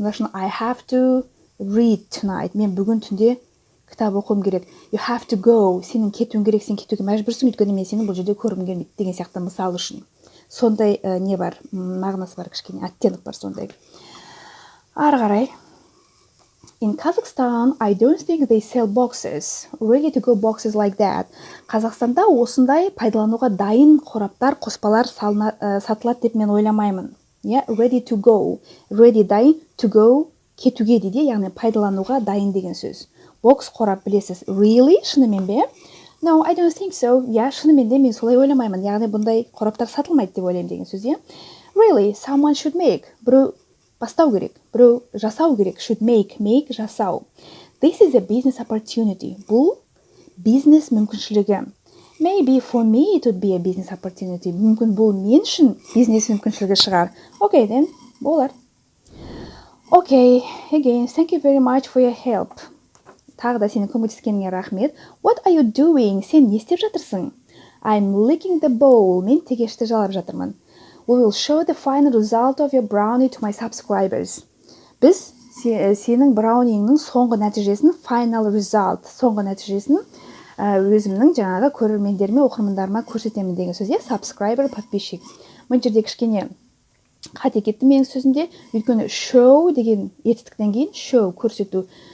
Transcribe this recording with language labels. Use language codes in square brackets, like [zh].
[kk] Мына үшін [en] I have to read tonight. [kk] Мен бүгін түнде кітап оқуым керек. [en] You have to go. [kk] Сенің кетуің керек, сен кетуге мәжбүрсің, өйткені мен сені бұл жерде көргім келмейді деген сияқты мысал үшін. Сондай не бар, мағынасы бар, кішкене оттенок бар сондай. Ары қарай. [en] In Kazakhstan, I don't think they sell boxes, ready to go boxes like that. [kk] Қазақстанда осындай пайдалануға дайын қораптар, қоспалар сатылады деп мен ойламаймын. [en] Yeah, ready to go. [kk] Ready дайын, to go кетуге дейді, яғни пайдалануға дайын деген сөз. Бокс қорап білесіз. [en] Really? [kk] Шынымен бе? [en] No, I don't think so. [kk] Yeah, шынымен де мен солай ойламаймын. Яғни бұндай қораптар сатылмайды деп ойлаймын деген сөз. [en] Really? Someone should make. [kk] Біреу бастау керек, біреу жасау керек. [en] Should make жасау. This is a business opportunity. [kk] Бұл бизнес мүмкіншілігі. [en] Maybe for me it would be a business opportunity. [kk] Мүмкін бұл мен үшін бизнес мүмкіншілігі шығар. [en] Okay, then, [kk] болар. [en] Okay, again, thank you very much for your help. [kk] Тағы да сенің көмектескеніңе рахмет. [en] What are you doing? [kk] Сен не істеп жатырсың? [en] I'm licking the bowl. [kk] Мен тегешті жалап жатырмын. [en] We will show the final result of your brownie to my subscribers. [kk] Біз сенің браунingның соңғы нәтижесін, [en] final result, [kk] соңғы нәтижесін өзімнің жаңағы көрермендеріме, оқырмандарыма көрсетемін деген сөз. Subscriber, подписчик. Мен жерде кішкене қате кетті менің сөзімде. Өйткені show деген етістіктен кейін show көрсету.